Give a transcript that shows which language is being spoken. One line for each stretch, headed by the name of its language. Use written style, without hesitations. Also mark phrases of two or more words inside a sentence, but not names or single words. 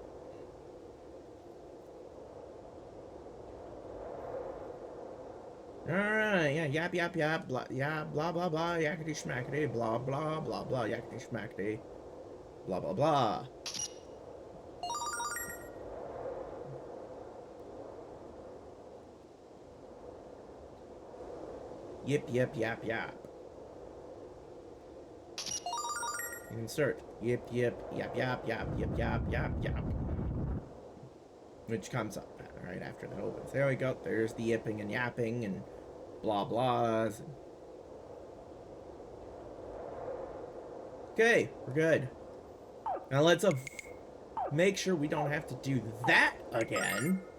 English: Alright, yeah, yap, yap, yap, blah, yeah, blah, blah, blah, yakety schmackety, blah, blah, blah, blah, yakety schmackety, blah, blah, blah. Yip, yip, yap, yap. Insert. Yip, yip, yap, yap, yap, yip, yap, yap, yap. Which comes up right after that opens. There we go. There's the yipping and yapping and blah blahs. Okay, we're good. Now let's make sure we don't have to do that again.